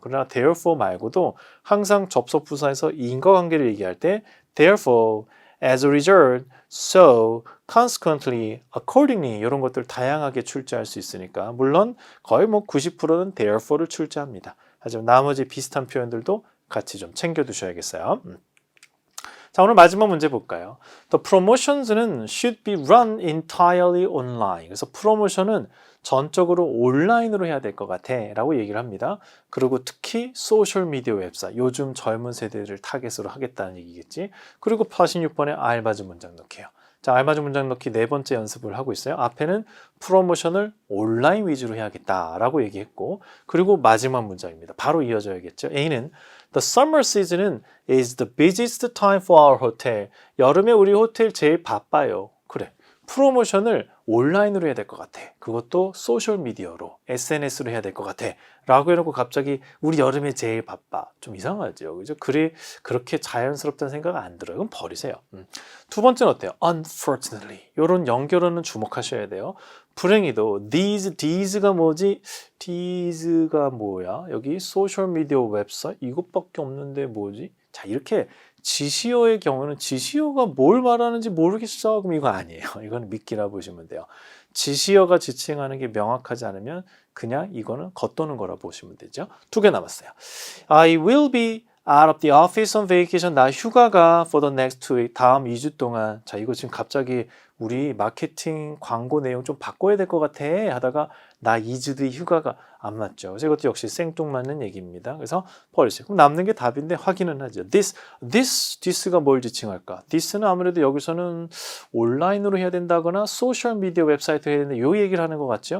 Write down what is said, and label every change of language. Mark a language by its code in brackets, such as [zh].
[ko] 그러나 therefore 말고도 항상 접속 부사에서 인과관계를 얘기할 때 [en] therefore, as a result, so, consequently, accordingly [ko] 이런 것들 다양하게 출제할 수 있으니까 물론 거의 뭐 90%는 therefore를 출제합니다. 하지만 나머지 비슷한 표현들도 같이 좀 챙겨두셔야겠어요. 자, 오늘 마지막 문제 볼까요? [en] The promotions는 should be run entirely online. [ko] 그래서 프로모션은 전적으로 온라인으로 해야 될 것 같아 라고 얘기를 합니다. 그리고 특히 소셜미디어 웹사이트, 요즘 젊은 세대를 타겟으로 하겠다는 얘기겠지. 그리고 86번에 알맞은 문장 넣기예요. 자, 알맞은 문장 넣기 네 번째 연습을 하고 있어요. 앞에는 프로모션을 온라인 위주로 해야겠다라고 얘기했고 그리고 마지막 문장입니다. 바로 이어져야겠죠. [en] A는 The summer season은 is the busiest time for our hotel. [ko] 여름에 우리 호텔 제일 바빠요. 그래. 프로모션을 온라인으로 해야 될 것 같아. 그것도 소셜미디어로, SNS로 해야 될 것 같아. 라고 해놓고 갑자기 우리 여름에 제일 바빠. 좀 이상하죠. 그죠? 글이 그렇게 자연스럽다는 생각 안 들어요. 그럼 버리세요. 두 번째는 어때요? Unfortunately. 이런 연결어는 주목하셔야 돼요. 불행히도 these가 뭐지? these가 뭐야? 여기 소셜미디어 웹사이트 이것밖에 없는데 뭐지? 자, 이렇게 지시어의 경우는 지시어가 뭘 말하는지 모르겠어. 그럼 이거 아니에요. 이건 미끼라 보시면 돼요. 지시어가 지칭하는 게 명확하지 않으면 그냥 이거는 겉도는 거라 보시면 되죠. 두 개 남았어요. [en] I will be out of the office on vacation. [ko] 나 휴가가 [en] for the next 2 week. [ko] 다음 2주 동안. 자, 이거 지금 갑자기 우리 마케팅 광고 내용 좀 바꿔야 될 것 같아 하다가 나 2주 뒤 휴가가 안 맞죠. 그래서 이것도 역시 생뚱맞는 얘기입니다. 그래서 버리세요. 그럼 남는 게 답인데 확인은 하죠. this가 뭘 지칭할까? this는 아무래도 여기서는 온라인으로 해야 된다거나 소셜미디어 웹사이트 해야 된다. 요 얘기를 하는 것 같죠.